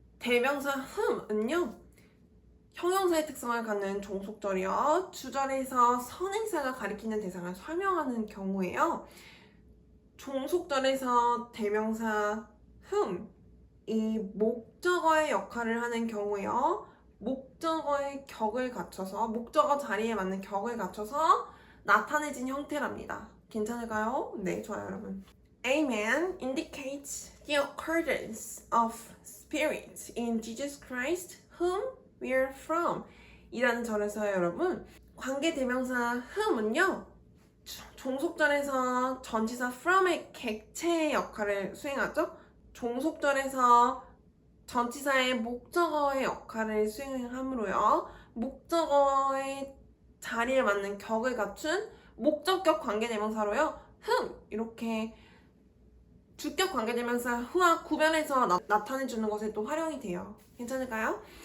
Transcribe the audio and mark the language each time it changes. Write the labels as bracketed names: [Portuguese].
[Korean] 대명사 whom은요 형용사의 특성을 갖는 종속절이요 주절에서 선행사가 가리키는 대상을 설명하는 경우에요 종속절에서 대명사 whom이 목적어의 역할을 하는 경우에요 목적어의 격을 갖춰서 목적어 자리에 맞는 격을 갖춰서 나타내진 형태랍니다. 괜찮을까요? 네, 좋아요 여러분. [English] Amen indicates the occurrence of spirit in Jesus Christ whom we are from [Korean] 이라는 절에서요 여러분 관계대명사 whom은요 종속절에서 전치사 from의 객체의 역할을 수행하죠. 종속절에서 전치사의 목적어의 역할을 수행함으로요 목적어의 자리에 맞는 격을 갖춘 목적격 관계대명사로요 이렇게 주격 관계대명사 who와 구별해서 나타내주는 것에 또 활용이 돼요. 괜찮을까요?